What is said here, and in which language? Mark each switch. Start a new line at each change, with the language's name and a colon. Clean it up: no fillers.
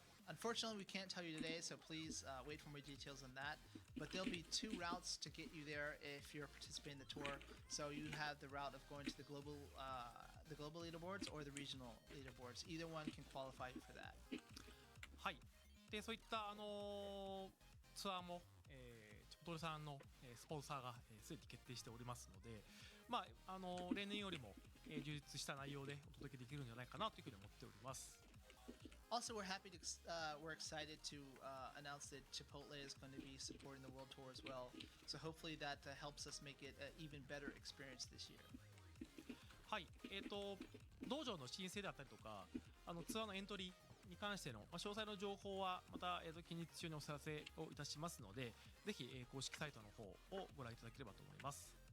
English: Unfortunately, we can't tell you today, so please wait for more details on that. But there'll be 2 routes to get you there if you're participating in the tour. So you have the route of going to the global leaderboards or the regional leaderboards. Either one can qualify you for that. はい。
Japanese: で、そういったツアーも、チョコトルさんのスポンサーがすでに決定しておりますので、例年よりも充実した内容でお届けできるんじゃないかなというふうに思っております。
English: Also, we're excited to announce that Chipotle is going to be supporting the World Tour as well. So hopefully that helps us make it an even better experience this year.
Japanese: はい、道場の申請であったりとか、ツアーのエントリーに関しての、詳細の情報はまた、近日中にお知らせをいたしますので、ぜひ、公式サイトの方をご覧いただければと思います。